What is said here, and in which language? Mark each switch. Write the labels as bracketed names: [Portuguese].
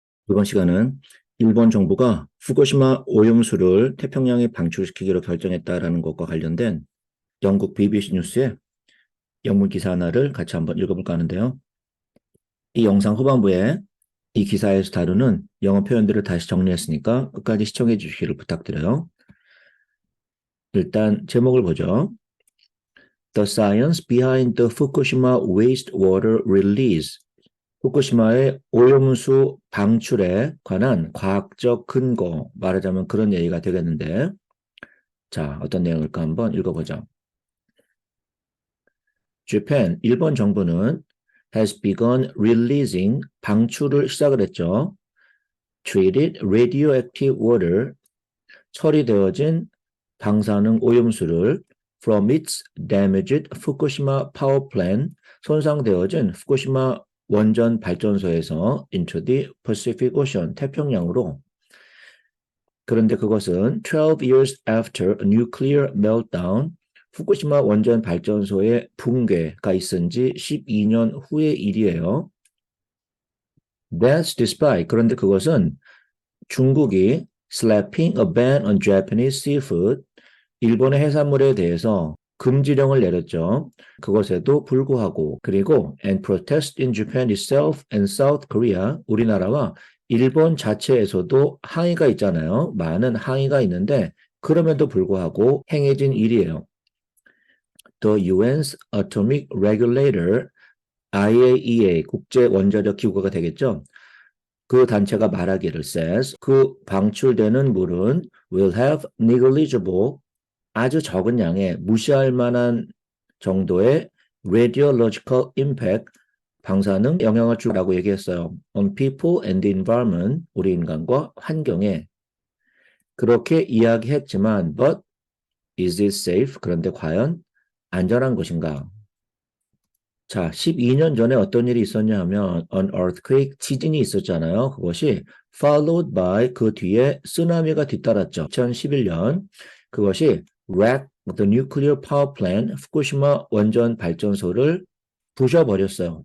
[Korean] 이번 시간은 일본 정부가 후쿠시마 오염수를 태평양에 방출시키기로 결정했다라는 것과 관련된 영국 BBC 뉴스의 영문 기사 하나를 같이 한번 읽어볼까 하는데요. 이 영상 후반부에 이 기사에서 다루는 영어 표현들을 다시 정리했으니까 끝까지 시청해 주시기를 부탁드려요. 일단 제목을 보죠. [English] The science behind the Fukushima wastewater release. [Korean] 후쿠시마의 오염수 방출에 관한 과학적 근거, 말하자면 그런 얘기가 되겠는데, 자, 어떤 내용일까 한번 읽어보죠. Japan, 일본 정부는 [English] has begun releasing, [Korean] 방출을 시작을 했죠. [English] Treated radioactive water, [Korean] 처리되어진 방사능 오염수를 [English] from its damaged Fukushima power plant, [Korean] 손상되어진 후쿠시마 원전 발전소에서 [English] into the Pacific Ocean, [Korean] 태평양으로. 그런데 그것은 [English] 12 years after a nuclear meltdown, [Korean] 후쿠시마 원전 발전소의 붕괴가 있은 지 12년 후의 일이에요. [English] That's despite, [Korean] 그런데 그것은 중국이 [English] slapping a ban on Japanese seafood, [Korean] 일본의 해산물에 대해서 금지령을 내렸죠. 그것에도 불구하고, 그리고 [English] and protest in Japan itself and South Korea, [Korean] 우리나라와 일본 자체에서도 항의가 있잖아요. 많은 항의가 있는데 그럼에도 불구하고 행해진 일이에요. [English] The UN's Atomic Regulator, IAEA, [Korean] 국제원자력 기구가 되겠죠. 그 단체가 말하기를 [English] says, [Korean] 그 방출되는 물은 [English] will have negligible, [Korean] 아주 적은 양의 무시할 만한 정도의 [English] radiological impact, [Korean] 방사능 영향을 주라고 얘기했어요. [English] On people and the environment, [Korean] 우리 인간과 환경에. 그렇게 이야기했지만, [English] but is it safe? [Korean] 그런데 과연 안전한 것인가? 자, 12년 전에 어떤 일이 있었냐 하면 [English] an earthquake, [Korean] 지진이 있었잖아요. 그것이 [English] followed by, [Korean] 그 뒤에 쓰나미가 뒤따랐죠. 2011년 그것이 [English] wrecked the nuclear power plant, [Korean] 후쿠시마 원전 발전소를 부셔버렸어요.